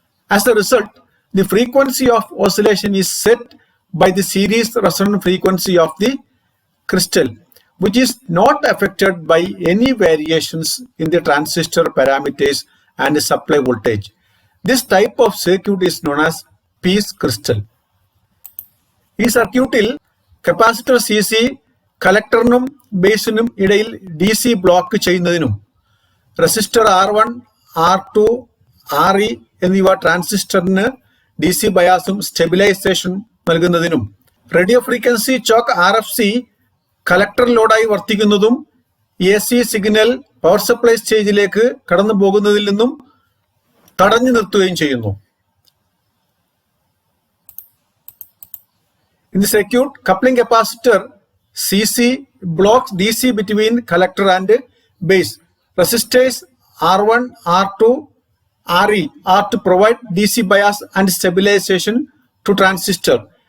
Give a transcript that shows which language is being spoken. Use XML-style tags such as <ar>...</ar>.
<en>As a result, the frequency of oscillation is set by the series resonant frequency of the crystal, which is not affected by any variations in the transistor parameters and the supply voltage. This type of circuit is known as piece crystal.</en> <ml>ഈ സർക്യൂട്ടിൽ capacitor CC കലക്ടറിനും ബേസിനും ഇടയിൽ DC block ചെയ്യുന്നതിനും resistor R1, R2, RE എന്നിവ ട്രാൻസിസ്റ്ററിന് DC ബയാസും stabilisation നൽകുന്നതിനും radio frequency chalk RFC collector ലോഡായി വർത്തിക്കുന്നതും AC signal power supply സ്റ്റേജിലേക്ക് കടന്നു പോകുന്നതിൽ നിന്നും തടഞ്ഞു നിർത്തുകയും ചെയ്യുന്നു.</ml> <en>In the circuit, coupling capacitor CC blocks DC between collector and base. Resistors R1, R2, RE are to provide DC bias and stabilization to transistor.</en>